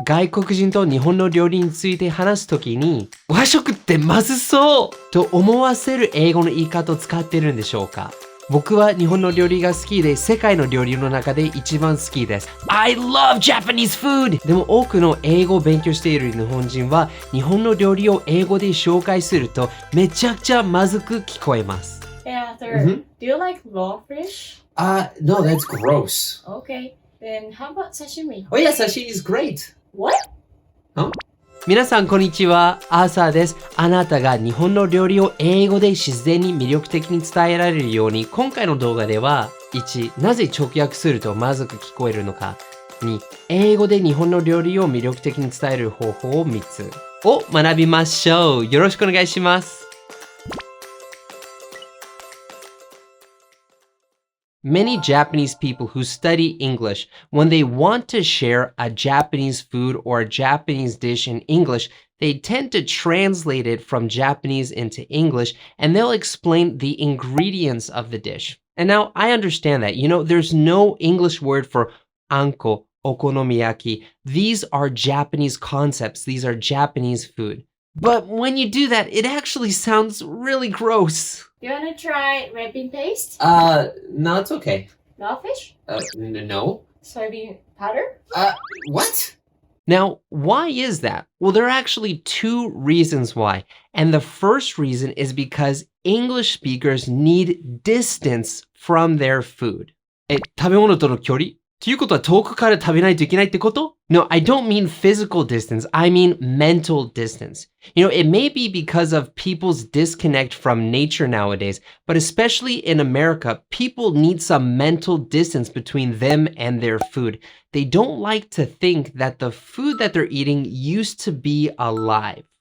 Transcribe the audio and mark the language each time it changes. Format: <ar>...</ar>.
<ja>外国人と日本の料理について話すときに、和食ってまずそうと思わせる英語の言い方を使ってるんでしょうか？僕は日本の料理が好きで、世界の料理の中で一番好きです。</ja> <en>I love Japanese food!</en> <ja>でも多くの英語を勉強している日本人は、日本の料理を英語で紹介すると、めちゃくちゃまずく聞こえます。</ja> <en>Hey Arthur, do you like raw fish? No, that's gross. Okay, then how about sashimi? Oh yeah, sashimi is great. What? Huh?</en> <ja>皆さんこんにちは、アーサーです。あなたが日本の料理を英語で自然に魅力的に伝えられるように、今回の動画では、1、なぜ直訳するとまずく聞こえるのか。 2、英語で日本の料理を魅力的に伝える方法を3つを学びましょう。よろしくお願いします。</ja> <en>Many Japanese people who study English, when they want to share a Japanese food or a Japanese dish in English, they tend to translate it from Japanese into English and they'll explain the ingredients of the dish. And now I understand that. There's no English word for anko, okonomiyaki. These are Japanese concepts. These are Japanese food. But when you do that, it actually sounds really gross. You wanna try red bean paste? No, it's okay. Raw fish? No. Soybean powder? What? Now, why is that? Well, there are actually two reasons why. And the first reason is because English speakers need distance from their food.</en> <ja>食べ物との距離？ということは遠くから食べないといけないってこと?</ja> <en>No, I don't mean physical distance. I mean mental distance. It may be because of people's disconnect from nature nowadays, but especially in America, people need some mental distance between them and their food. They don't like to think that the food that they're eating used to be alive.</en>